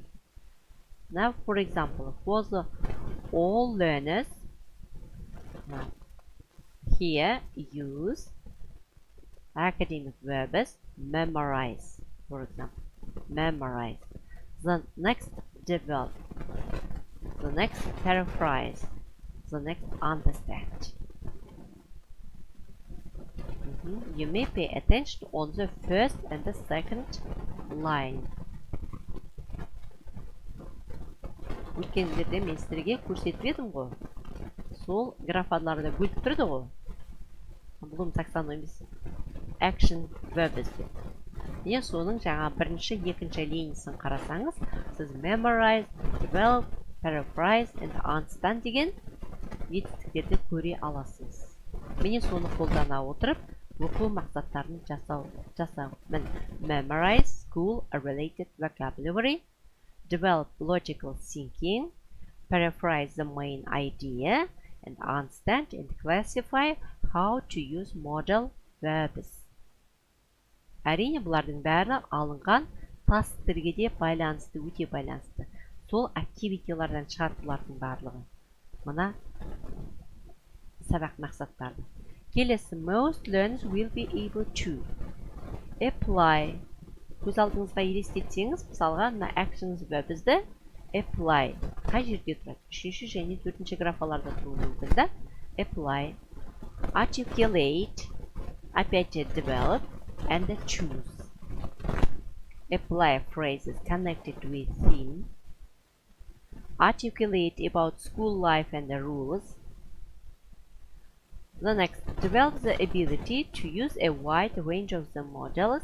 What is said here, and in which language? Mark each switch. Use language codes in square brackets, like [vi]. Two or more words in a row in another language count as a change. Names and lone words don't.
[en] Now, for example, for the all learners, here use academic verbs memorize, for example, memorize. The next develop. The next paraphrase. The next understand. You may pay attention on the first and the second line. [kk] Өткендерде мен сіздерге көрсетіп едім ғой. Сол графаларды бөліп тұрды ғой. Bloom таксономиясы [en] action verbs [kk] деп. Міне соның жаңа бірінші, екінші линиясын қарасаңыз, сіз [en] memorize, develop, paraphrase and understand [kk] деген жетістіктерді көре аласыз. Міне соны қолдана отырып, оқу мақсаттарын жасау. [en] Memorize school related vocabulary, develop logical thinking, paraphrase the main idea, and understand and classify how to use model verbs. [kk] Әрине, бұлардың бәрі алынған тасттерге де байланысты, өте байланысты. Сол активитилардан шығартылардың барлығы. Мына сабақ мақсаттарды. Келесі, [en] most learners will be able to apply. [kk] Көз алдыңызға елестетсеңіз, мысалға, мына [en] actions verbs'ді apply. [kk] Қай жерде тұрады? Үшінші және төртінші графаларда тұруы мүмкін да? [en] Apply, articulate, [ru] опять же [en] develop, and choose. Apply phrases connected with theme. Articulate about school life and the rules. The next, develop the ability to use a wide range of the models.